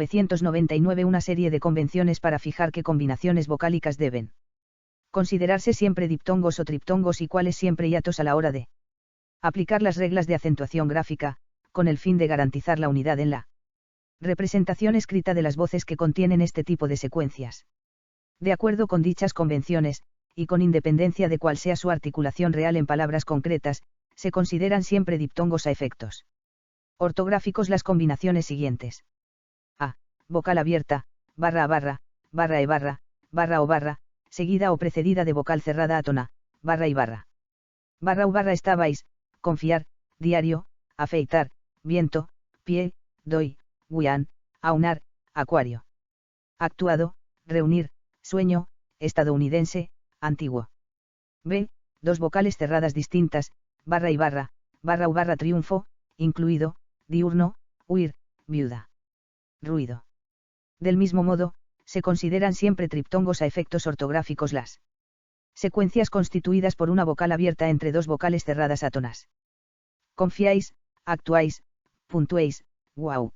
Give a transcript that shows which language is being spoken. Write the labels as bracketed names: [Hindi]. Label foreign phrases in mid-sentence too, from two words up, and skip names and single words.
[Spanish] 1999 una serie de convenciones para fijar qué combinaciones vocálicas deben considerarse siempre diptongos o triptongos y cuáles siempre hiatos a la hora de aplicar las reglas de acentuación gráfica, con el fin de garantizar la unidad en la representación escrita de las voces que contienen este tipo de secuencias. De acuerdo con dichas convenciones, y con independencia de cuál sea su articulación real en palabras concretas, se consideran siempre diptongos a efectos ortográficos las combinaciones siguientes. A. Vocal abierta, barra a barra, barra e barra, barra o barra, seguida o precedida de vocal cerrada átona, barra y barra. Barra u barra estabais, confiar, diario, afeitar, viento, pie, doy, guián, aunar, acuario. Actuado, reunir, sueño, estadounidense, antiguo. B. Dos vocales cerradas distintas, barra y barra u barra triunfo, incluido, diurno, huir, viuda. Ruido. Del mismo modo, se consideran siempre triptongos a efectos ortográficos las secuencias constituidas por una vocal abierta entre dos vocales cerradas átonas. Confiáis, actuáis, puntuéis, wow.